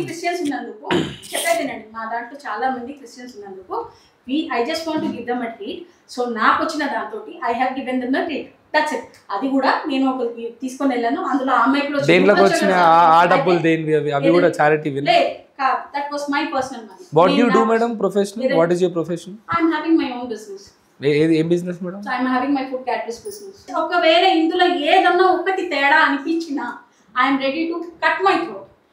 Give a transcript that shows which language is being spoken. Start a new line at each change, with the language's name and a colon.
Telugu: Christians ఉన్నందుకు చెప్పేదేనండి, మా దాంట్లో చాలా మంది క్రిస్టియన్స్ ఉన్నందుకు
English: I just want to give them a treat. So
Telugu: నాకు వచ్చిన దాంతో
English: I have given them a treat. That's it.
Telugu: అది కూడా నేను ఒక తీసుకొని వెళ్ళాను. అందులో ఆ అమ్మాయి కూడా దేనిలోకి వచ్చిన ఆ డబ్బులు దేనివి? అవి కూడా charity win.
English: That was my personal money. What do you do, madam, professionally? What is your profession? I'm having my own business.
Telugu: ఏం business madam?
English: So I'm having my food catering business.
Telugu: ఒకవేళ ఇందులో ఏదన్నా ఒకటి తేడా అనిపించినా
English: I'm ready to cut my throat.